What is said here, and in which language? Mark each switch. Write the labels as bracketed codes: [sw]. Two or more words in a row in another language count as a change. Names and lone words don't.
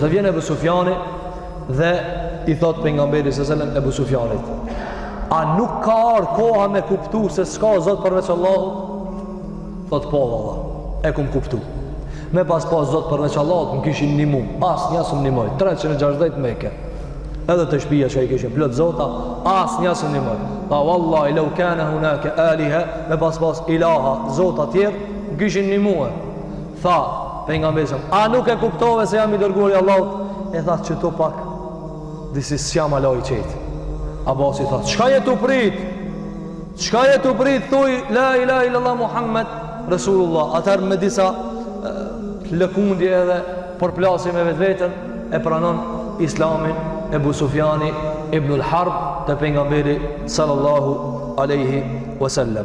[sq] Dhe vjen Ebu Sufjani dhe i thot pejgamberit [ar] صلى الله عليه وسلم [sq] Ebu Sufjanit: "A nuk ka ardhur koha me kuptu se s'ka Zot përveç Allahut?" Thot: "Po valla, e kum kuptu. Me pas Zot përveç Allahut më kishin ndihmu. Asnjë s'm ndihmoi. 360 Mekë. Edhe të shtëpia që i kishin plot Zota, asnjë s'm ndihmoi. [ar] Pa والله لو كان هناك آلهة, [sq] me pas ilaha, Zota të tjerë më kishin ndihmuar." Tha pejgamberi: "A nuk e kuptove se jam i dërguar i Allahut?" E tha: "Çto pak disi s'jam ala i qetë." Abasi tha: "Çka je tu prit? Çka je tu prit? Thuj [ar] لا إله إلا الله محمد رسول الله." [sq] Atëherë me disa lëkundje edhe përplasje me vetveten e pranon Islamin Ebu Sufjani ibn al-Harb te pejgamberi [ar] صلى الله عليه وسلم.